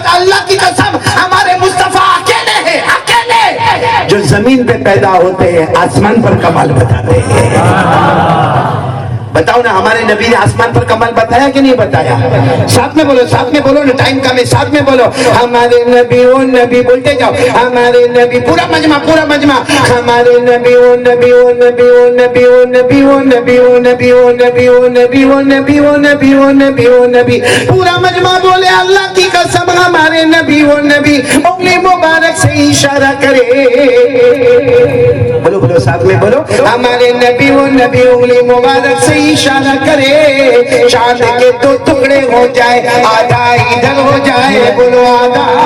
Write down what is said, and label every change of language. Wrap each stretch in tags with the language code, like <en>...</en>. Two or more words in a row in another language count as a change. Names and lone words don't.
<ur>اللہ کی قسم ہمارے مصطفیٰ اکیلے ہیں, اکیلے جو زمین پہ پیدا ہوتے ہیں آسمان پر کمال بتاتے ہیں. بتاؤ نا ہمارے نبی نے آسمان پر کمال بتایا کہ نہیں بتایا؟ ساتھ میں بولو, ساتھ میں بولو نا, ٹائم کم ہے, ساتھ میں بولو. ہمارے نبی او نبی بولتے جاؤ, ہمارے نبی. پورا مجمع, پورا مجمع. ہمارے نبی او نبی او نبی او نبی او نبی او نبی او نبی او نبی او نبی او نبی او نبی او نبی او نبی. پورا مجمع بولے اللہ کی قسم ہمارے نبی او نبی. انگلی مبارک سے اشارہ کرے, بولو بولو ساتھ میں بولو. ہمارے نبی او نبی انگلی مبارک سے اشارہ کرے, چاند کے دو ٹکڑے ہو جائے, آدھا ادھر ہو جائے, بولو آدھا.</ur>